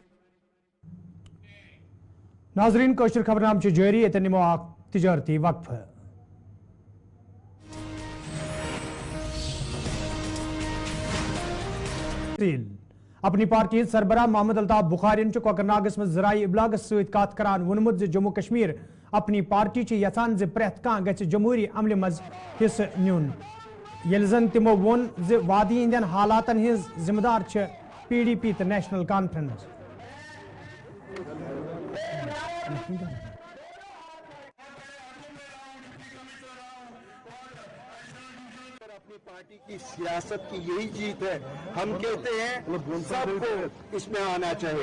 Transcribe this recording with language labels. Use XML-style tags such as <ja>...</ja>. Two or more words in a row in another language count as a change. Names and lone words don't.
<ks>नाजरीन कोशर खबरनाम जारी, निमो तिजारती वक्फ। अपनी पार्टी सरबराह मोहम्मद अल्ताफ बुखारी कोकरनागस में जराई इबलागस सत करान वोनमुत जम्मू कश्मीर अपनी पार्टी यचान प्रेत कह गि जमहूरी अमल मज हिस्स नुन, येल जन तिमो वोन वादी हिंदन हालातन हिज जिम्मेदार PDP तो नेशनल कॉन्फ्रेंस।</ks> <hi>अपनी पार्टी की सियासत की यही जीत है। हम कहते हैं सबको इसमें आना चाहिए।</hi>